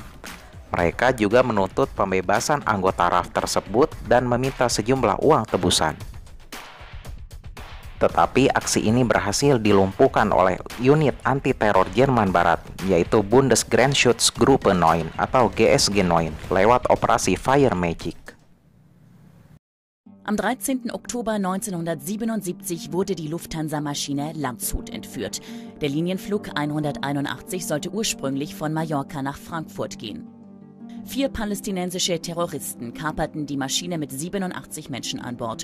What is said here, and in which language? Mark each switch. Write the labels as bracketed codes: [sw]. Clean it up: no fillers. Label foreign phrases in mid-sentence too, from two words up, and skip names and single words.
[id] Mereka juga menuntut pembebasan anggota RAF tersebut dan meminta sejumlah uang tebusan. Tetapi aksi ini berhasil dilumpuhkan oleh unit anti-teror Jerman Barat, yaitu Bundesgrenzschutzgruppe 9 atau GSG 9, lewat operasi Fire Magic. [de] Am 13. Oktober 1977 wurde die Lufthansa-Maschine Landshut entführt. Der Linienflug 181 sollte ursprünglich von Mallorca nach Frankfurt gehen. 4 palästinensische Terroristen kaperten die Maschine mit 87 Menschen an Bord.